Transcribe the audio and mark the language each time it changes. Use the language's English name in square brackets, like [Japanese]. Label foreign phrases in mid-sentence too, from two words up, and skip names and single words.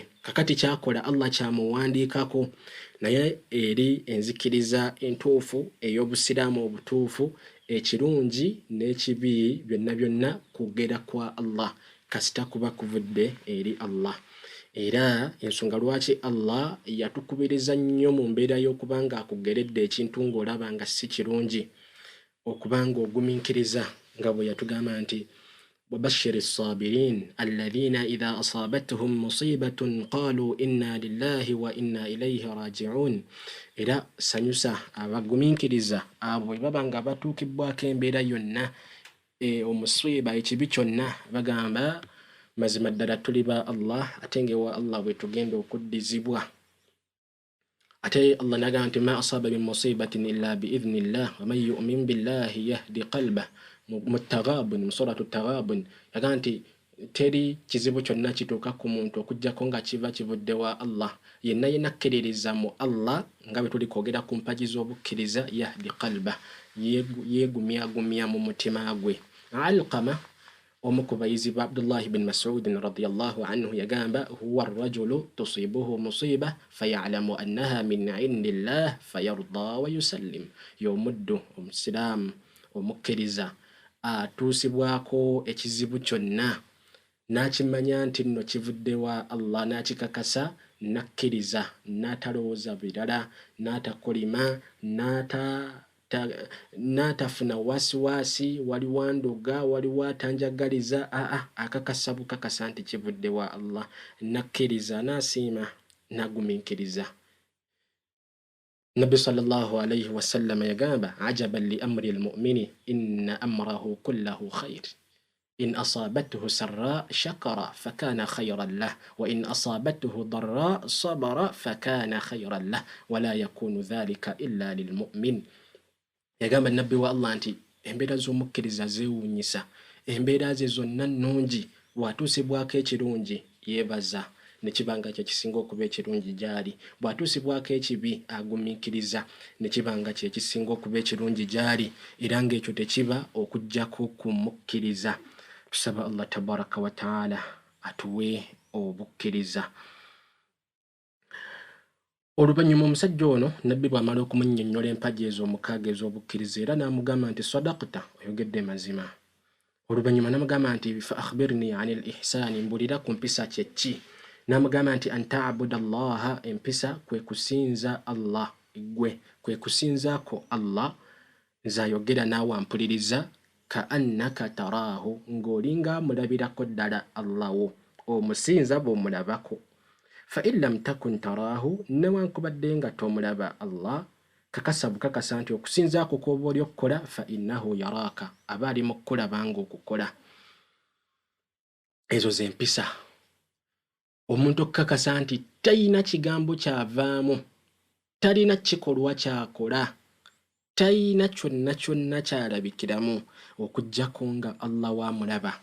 [Ganda] Kakati kyakola Allah kyamuwandiikako, naye eri enzikiriza entuufu ey'obusiraamu obutuufu, ekirungi n'ekibi byonna kugera kwa Allah kasita kuba kuvudde eri Allah. Era ensonga lwaki Allah yatukubiriza nnyo mu mbeera y'okubanga akugeredde ekintu ng'olaba nga si kirungi, okubanga ogumiikiriza, nga bwe yatugamba nti [Arabic] وبشر الصابرين الذين إذا أصابتهم مصيبة قالوا إنا لله وإنا إليه راجعون. [Ganda] Era sanyusa abagumiikiriza abo baba nga batuukibbwako embeera yonna omusiiba ekibi kyonna, bagamba mazima ddala tuli ba Allah ate ngewa Allah bwe tugenda okuddizibwa. Ate Allah nagamba nti [Arabic] ما أصاب من مصيبة إلا بإذن الله ومن يؤمن بالله يهد قلبه. [Ganda] Mutaghabun, mu suratu Taghabun yagamba nti teri kizibu kyonna kituuka ku muntu okuggyako nga kiva kivudde wa Allah. Yenna akkiririza mu Allah, nga bwe tuli kwogera ku mpagi z'obukkiriza, [Arabic] يهد قلبه, [Ganda] yeegumyagumya mu mutima gwe. Alqama, omu ku bayizi ba Abdullah bin Mas'ud [Arabic] رضي الله عنه، yagamba هو الرجل تصيبه المصيبة فيعلم أنها من عند الله فيرضى ويسلم. [Ganda] Y'omuddu omusiraamu omukkiriza atuusibwako ekizibu kyonna n'akimanya nti nno kivudde wa Allah, n'akikakasa, n'akkiriza, n'atalowooza birala, n'atakolima, n'atafuna wasiwasi, waliwo ndoga, waliwo atanjagaliza, akakasa bukakasa nti kivudde wa Allah, n'akkiriza, n'asiima, n'agumiikiriza. [Arabic] Nabbi صلى الله عليه وسلم yagamba عجبا لأمر المؤمن إن أمره كله خير إن أصابته سراء شكر فكان خيرا له وإن أصابته ضراء صبر فكان خيرا له ولا يكون ذلك إلا للمؤمن. [Ganda] Yagamba nabbi wa Allah nti embeera z'omukkiriza zeewuunyisa, embeera ze zonna nnungi, bw'atuusibwako ekirungi yeebaza nekibanga kye kisinga okuba ekirungi gyali, bw'atuusibwako ekibi agumiikiriza nekibanga kye kisinga okuba ekirungi gyali, era ng'ekyo tekiba okuggyako kumukkiriza. Tusaba Allah [Arabic] تبارك وتعالى [Ganda] atuwe obukkiriza. Oluvannyuma omusajja ono nabbi bw'amala okumunnyonnyola empagi ez'omukaaga ez'obukkiriza, era n'amugamba nti sadaqta, oyogedde mazima. Oluvannyuma n'amugamba nti [Arabic] فأخبرني عن الإحسان, [Ganda] mbulira ku mpisa kye ki. N'amugamba nti [Arabic] أن تعبد الله, [Ganda] empisa kwe kusinza Allah, gwe kwe kusinzaako Allah, nzayogera naawe ampuliriza, [Arabic] كأنك تراه, [Ganda] ng'olinga mulabirako ddala Allah wo, omusinza bw'omulabako. [Arabic] فإن لم تكن تراه, [Ganda] newankubadde nga tomulaba Allah, kakasa bukakasa nti okusinzaako kw'oba oli okukola, [Arabic] فإنه يراك, [Ganda] aba ali mu kukulaba ng'okukola. Ezo ze mpisa. Omuntu okukakasa nti talina kigambo kyavaamu, talina kikolwa kyakola, talina kyonna kyonna kyalabikiramu okuggyako nga Allah wamulaba.